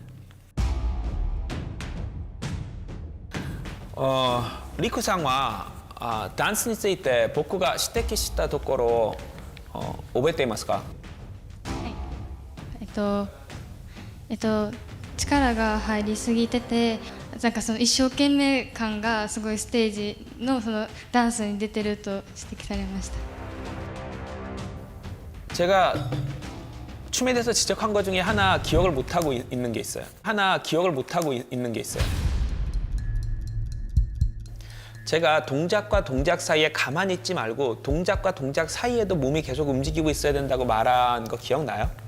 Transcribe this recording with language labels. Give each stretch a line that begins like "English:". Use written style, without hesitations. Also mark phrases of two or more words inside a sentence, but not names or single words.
Japanese: 리쿠さんは ダンスについて僕が指摘したところ覚えていますか？力が入りすぎてて、なんかその一生懸命感がすごいステージのそのダンスに出てると指摘されました。
Korean: 제가 춤에 대해서 지적한 것 중에 하나 기억을 못하고 있는 게 있어요. 제가 동작과 동작 사이에 가만히 있지 말고 동작과 동작 사이에도 몸이 계속 움직이고 있어야 된다고 말한 거 기억나요?